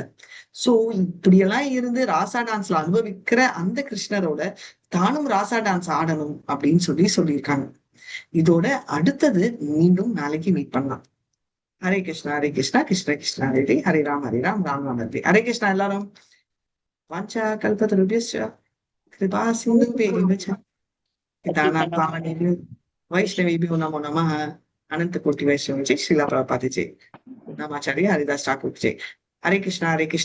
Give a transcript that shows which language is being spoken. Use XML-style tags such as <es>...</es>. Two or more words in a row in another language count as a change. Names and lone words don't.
<ta>சோ இப்படியெல்லாம் இருந்து ராசா டான்ஸ்ல அனுபவிக்கிற அந்த கிருஷ்ணரோட தானும் ராசா டான்ஸ் ஆடணும் அப்படின்னு சொல்லியிருக்காங்க. இதோட அடுத்தது மீண்டும் நாளைக்கு மீட் பண்ணலாம்.</ta> <sa>हरे कृष्णा हरे कृष्णा कृष्ण कृष्णा हरे हरे राम हरे राम राम राम हरे हरे कृष्णा எல்லாரும். वाञ्छा कल्पतरुभ्यश्च कृपा सिन्धुभ्य एव च பतितानां पावनेभ्यो वैष्णवेभ्यो नमो नमः. अनंत कोटि वैष्णव जय श्रीला प्रभुपाद जय. नमाचार्य हरिदास ठाकुर जय. हरे कृष्णा हरे कृष्णा</sa>